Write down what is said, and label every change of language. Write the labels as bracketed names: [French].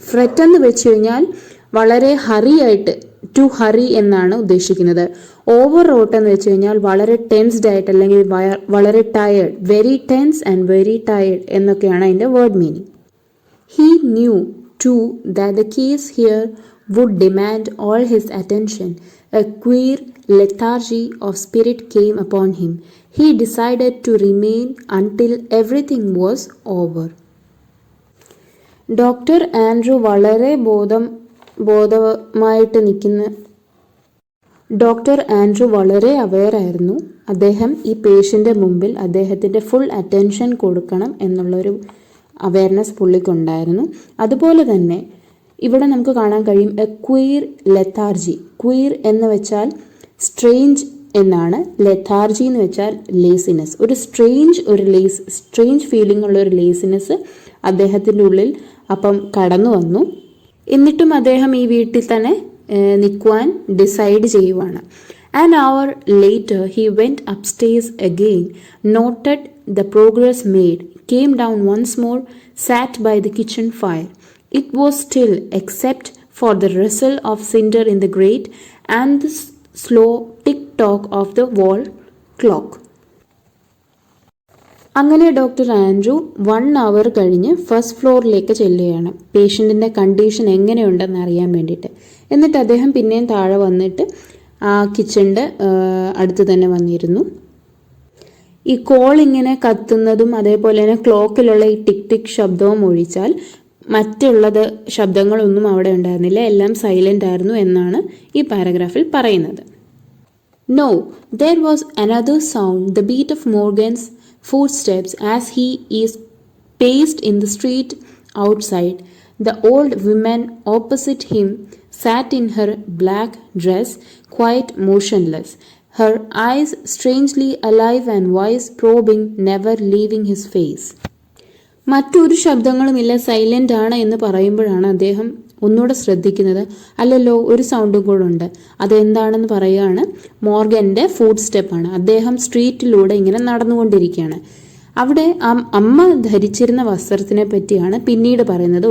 [Malayalam] FRET എന്ന് വെച്ച് കഴിഞ്ഞാൽ വളരെ ഹറിയായിട്ട്, ടു ഹറി എന്നാണ് ഉദ്ദേശിക്കുന്നത്. ഓവർറോട്ട് എന്ന് വെച്ച് കഴിഞ്ഞാൽ വളരെ ടെൻസ്ഡ് ആയിട്ട് അല്ലെങ്കിൽ വളരെ tired, very tens and very tired എന്നൊക്കെയാണ് അതിൻ്റെ word meaning. [English] He knew to that the case here would demand all his attention. A queer lethargy of spirit came upon him. He decided to remain until everything was over. [Malayalam] Doctor Andrew വളരെ ബോധമായിട്ട് നിൽക്കുന്ന doctor Andrew വളരെ aware ആയിരുന്നു. അദ്ദേഹം ഈ പേഷ്യൻ്റെ മുമ്പിൽ അദ്ദേഹത്തിൻ്റെ full attention കൊടുക്കണം എന്നുള്ളൊരു അവെയർനെസ് പുള്ളിക്കുണ്ടായിരുന്നു. അതുപോലെ തന്നെ ഇവിടെ നമുക്ക് കാണാൻ കഴിയും എ ക്വീർ ലെഥാർജി. ക്വീർ എന്ന് വെച്ചാൽ സ്ട്രേഞ്ച് എന്നാണ്, ലെഥാർജി എന്ന് വെച്ചാൽ ലേസിനെസ്. ഒരു സ്ട്രേഞ്ച് ഫീലിംഗ് ഉള്ള ഒരു ലേസിനെസ് അദ്ദേഹത്തിൻ്റെ ഉള്ളിൽ അപ്പം കടന്നു വന്നു. എന്നിട്ടും അദ്ദേഹം ഈ വീട്ടിൽ തന്നെ നിൽക്കുവാൻ ഡിസൈഡ് ചെയ്യുവാണ്. [English] An hour later he went upstairs again, noted the progress made, came down once more, sat by the kitchen fire. It was still except for the rustle of cinder in the grate and the slow tick-tock of the wall clock. [Malayalam] അങ്ങനെ doctor Andrew [English] 1 hour [Malayalam] കഴിഞ്ഞ് first ഫ്ലോറിലേക്ക് ചെല്ലുകയാണ്, പേഷ്യൻറ്റിൻ്റെ condition എങ്ങനെയുണ്ടെന്ന് അറിയാൻ വേണ്ടിയിട്ട്. എന്നിട്ട് അദ്ദേഹം പിന്നെയും താഴെ വന്നിട്ട് ആ കിച്ചണിൻ്റെ അടുത്ത് തന്നെ വന്നിരുന്നു. ഈ കോൾ ഇങ്ങനെ കത്തുന്നതും അതേപോലെ തന്നെ ക്ലോക്കിലുള്ള ഈ ടിക് ടിക് ശബ്ദവും ഒഴിച്ചാൽ മറ്റുള്ളത് ശബ്ദങ്ങളൊന്നും അവിടെ ഉണ്ടായിരുന്നില്ല, എല്ലാം സൈലൻ്റ് ആയിരുന്നു എന്നാണ് ഈ പാരഗ്രാഫിൽ പറയുന്നത്. [English] No, there was another sound, the beat of Morgan's footsteps as he paced in the street outside. The old woman opposite him sat in her black dress, quite motionless, her eyes strangely alive and wise, probing, never leaving his face. [Malayalam] മറ്റൊരു ശബ്ദങ്ങളുമില്ല, silent ആണ് എന്ന് പറയുമ്പോഴാണ് അദ്ദേഹം ഒന്നുകൂടെ ശ്രദ്ധിക്കുന്നത്. അല്ലല്ലോ, ഒരു സൗണ്ടും കൂടെ ഉണ്ട്. അതെന്താണെന്ന് പറയുകയാണ്, മോർഗൻ്റെ ഫുട് സ്റ്റെപ്പാണ്. അദ്ദേഹം സ്ട്രീറ്റിലൂടെ ഇങ്ങനെ നടന്നുകൊണ്ടിരിക്കുകയാണ്. അവിടെ അമ്മ ധരിച്ചിരുന്ന വസ്ത്രത്തിനെ പറ്റിയാണ് പിന്നീട് പറയുന്നത്.